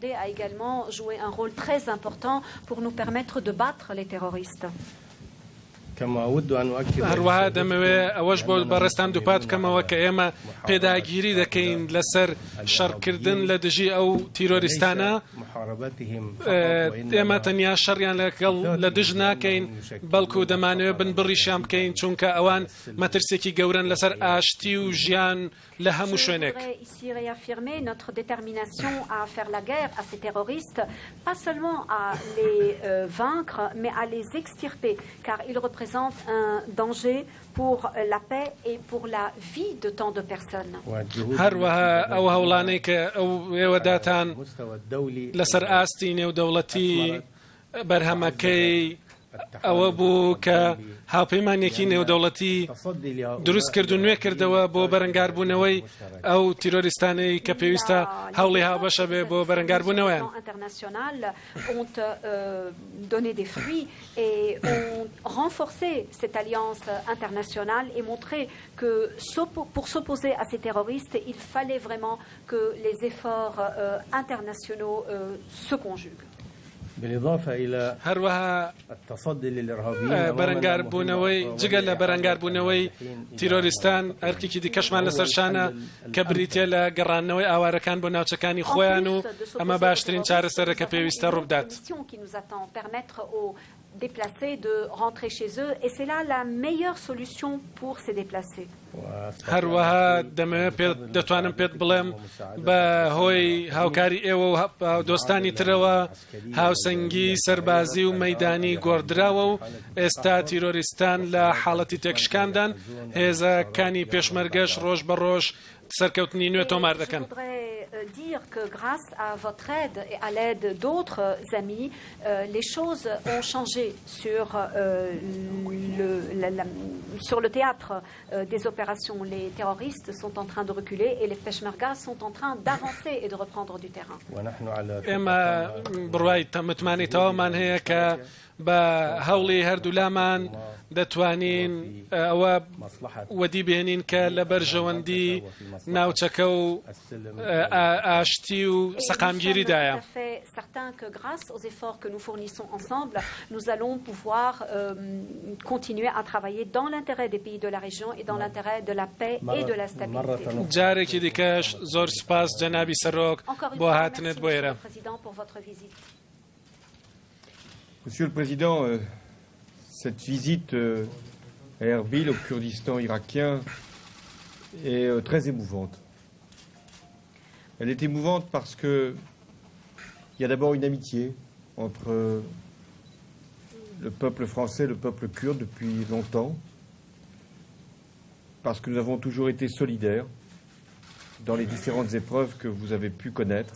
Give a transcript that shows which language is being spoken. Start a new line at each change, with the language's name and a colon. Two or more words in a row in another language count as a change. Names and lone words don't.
Central Kurdish: هەروەها دەمەوێت ئەوەش بۆ بەڕێستان دووپات بکەمەوە کە ئێمە پێداگیری دەکەین لەسەر شەڕکردن لە دژی ئەو تیرۆریستانە. ئێمە تەنیا شەڕیان لە دژ ناکەین بەڵکو دەمانەوێت بنبڕیشیان بکەین چونکە ئەوان مەترسێکی گەورن لەسەر ئاشتی و ژیان لە هەموو شوێنێک.
French: et pour la vie de tant de personnes.
Central Kurdish: هەروەها ئەو هەوڵانەی کە ئێوە داتان لەسەر ئاستی نێودەوڵەتی بەرهەمەکەی ئەوە بوو کە هاوپەیمانێکی نێودەوڵەتی دروست کرد و نوێ کردەوە بۆ بەرەنگاربوونەوەی ئەو تیرۆریستانەی کە پێویستە هەوڵی هاوبەشە بێ بۆ بەرەنگاربوونەوەیان.
French: ont donné des fruits et ont renforcé cette alliance internationale et montré que pour s'opposer à ces terroristes, il fallait vraiment que les efforts internationaux se conjuguent.
Central Kurdish: هەروەها بەرەنگاربوونەوەی جگە لە بەرەنگاربوونەوەی تیرۆریستان ئەرکێکی دیکەشمان لەسەرشانە کە بریتە لە گەڕانەوەی ئاوارەکان بۆ ناوچەکانی خۆیان و ئەمە باشترین چارەسەرە کە پێویستە ڕوودات.
French: déplacés de rentrer chez eux et c'est là la meilleure solution pour ces déplacés.
Central Kurdish: هەروەها دەتوانم پێت بڵێم بە هۆی هاوکاری ئێوە و دۆستانی ترەوە هاوسەنگی سەربازی و مەیدانی گۆڕدراوە و ئێستا تیرۆریستان لە حاڵەتی تێکشکاندان هێزەکانی پێشمەرگەش ڕۆژ بە ڕۆژ سەرکەوتنی نوێ تۆمار دەکەن.
French: dire que grâce à votre aide et à l'aide d'autres amis, les choses ont changé sur le théâtre des opérations. Les terroristes sont en train de reculer et les Peshmergas sont en train d'avancer et de reprendre du terrain.
Central Kurdish: بە هەوڵی هەردوولامان دەتوانین ئەوە وەدی بێنین کە لە بەرژەوەندی ناوچەکە و ئاشتی و سەقامگیریدایە.
French: Certain que grâce aux efforts que nous fournissons ensemble, nous allons pouvoir continuer à travailler dans l'intérêt des pays de la région et dans l'intérêt de la paix et de la stabilité.
Central Kurdish: جارێکی دیکەش زۆر سپاس جەنابی سەرۆک بۆ هاتنت بۆ ئێرە.
French: Monsieur le Président, cette visite à Erbil, au Kurdistan irakien, est très émouvante. Elle est émouvante parce qu'il y a d'abord une amitié entre le peuple français et le peuple kurde depuis longtemps, parce que nous avons toujours été solidaires dans les différentes épreuves que vous avez pu connaître.